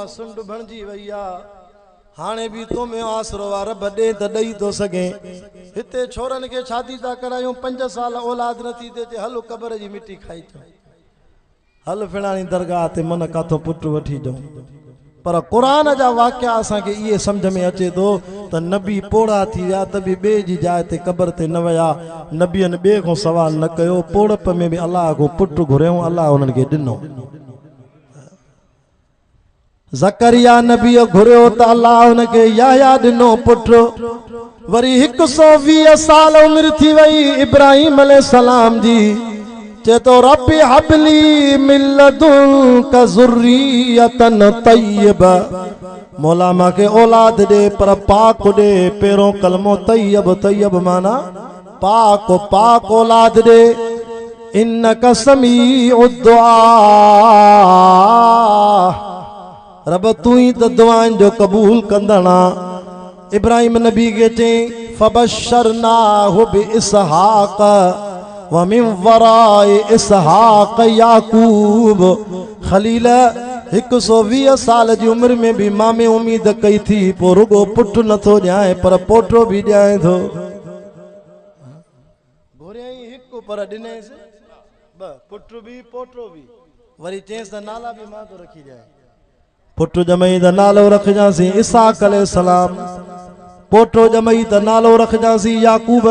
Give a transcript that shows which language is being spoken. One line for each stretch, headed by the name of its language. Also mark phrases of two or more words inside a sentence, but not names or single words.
Sindhi: सुंड बणजी वई आ हाणे भी तो में आसरो आ रब ॾे त ॾेई थो सघे हिते छोरनि खे शादी था करायूं 5 साल औलाद नथी थिए हलो क़बर जी मिट्टी खाई अचूं हल फिणाणी दरगाह ते मन काथों पुट वठी अचूं पर क़ुरान जा वाक़िया असांखे इहे सम्झ में अचे थो त नबी पोड़ा थी विया त बि ॿिए जी जाइ ते क़बर ते न विया नबियनि ॿिए खां सवाल न कयो पोड़प में बि अलाह खां पुट घुरियऊं अलाह उन्हनि खे ॾिनो ज़करिया नबी घुरियो त अलाह उनखे याया ॾिनो पुट वरी 120 साल उमिरि थी वई इब्राहिम अलैहिस्सलाम जी चे तो
Arabic: رب هب لي من لدنك ذرية طيبة
Sindhi: मौला मांखे औलाद दे पर पाक दे पहिरों कलमो तय्यब तय्यब माना पाक औलाद दे
Arabic: إنك سميع الدعاء
Sindhi: रब तू ही त दुआनि जो कबूल कंदड़ा इब्राहिम नबी के चई
Arabic: فبشرناه بإسحاق ومن وراء إسحاق يعقوب
Sindhi: खलील 120 साल जी उम्र में भी मां में उम्मीद कई थी पो रुगो पुट नथो ॾियाए पर पोटो भी ॾियाए थो घुरियई हिकु पर ॾिनेसि ब पुट भी पोटो भी वरी चेंसि त नाला भी मां तो रखी ॾियां पुट जमई त नालो रखजांसी इसहाक अलैहिस्सलाम पोटो जमई त नालो रखजांसी याकूब